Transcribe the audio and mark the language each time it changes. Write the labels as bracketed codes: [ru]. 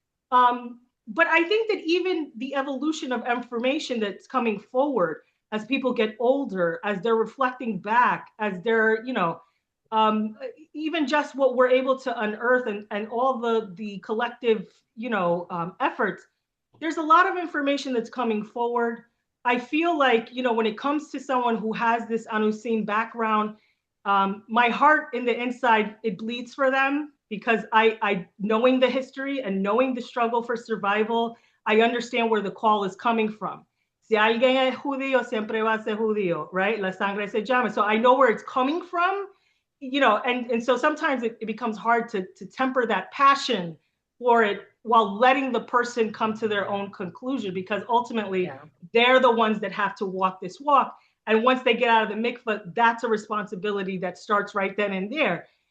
[en] But I think that even the evolution of information that's coming forward as people get older, as they're reflecting back, as they're, um, even just what we're able to unearth and all the collective, efforts, there's a lot of information that's coming forward. I feel like, when it comes to someone who has this Anusim background, my heart in the inside, it bleeds for them because I knowing the history and knowing the struggle for survival, I understand where the call is coming from. [es] Si alguien es judío, siempre va a ser judío, right? La sangre se llama. [en] So I know where it's coming from, and so sometimes it becomes hard to temper that passion for it while letting the person come to their own conclusion, because ultimately they're the ones that have to walk this walk. And once they get out of the mikvah, that's a responsibility that starts right then and there.